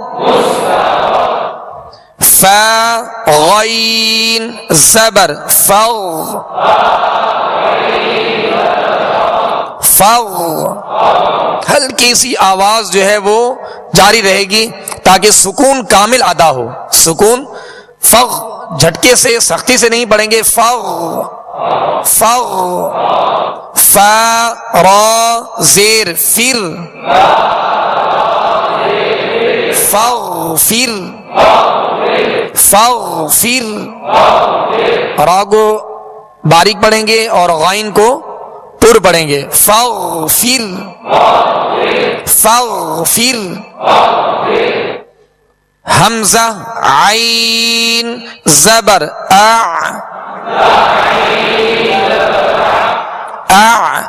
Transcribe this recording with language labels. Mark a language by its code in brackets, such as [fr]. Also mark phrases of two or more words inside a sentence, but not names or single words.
[ur] فا غین زبر فغ فغ. ہلکی سی آواز جو ہے وہ جاری رہے گی تاکہ سکون کامل ادا ہو. سکون فغ جھٹکے سے سختی سے نہیں پڑھیں گے. فغ فغ. فا را زیر فر فاغفر فاغفر. را کو باریک پڑھیں گے اور غائن کو پر پڑھیں گے. [ar] فاغفر فاغفر. [ur] حمزہ عین زبر اع اع.